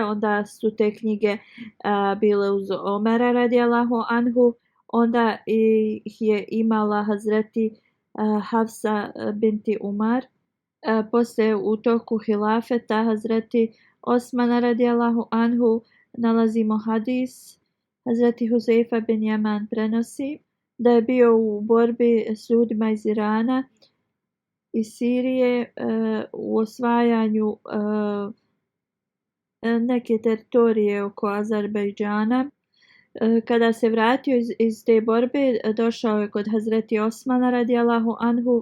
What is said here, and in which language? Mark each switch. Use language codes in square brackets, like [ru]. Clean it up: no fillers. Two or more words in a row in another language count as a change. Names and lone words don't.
[bs] Onda su te knjige bile uz Omera [ar] رضي الله عنه. [bs] Onda ih je imala Hazreti Hafsa binti Umar. Poslije u toku hilafeta Hazreti Osmana [ar] رضي الله عنه [bs] nalazimo hadis. Hazreti Huzeifa bin Yaman prenosi da je bio u borbi s ljudima iz Irana i Sirije u osvajanju neke teritorije oko Azerbejdžana. Kada se vratio iz te borbe, došao je kod Hazreti Osmana [ar] رضي الله عنه.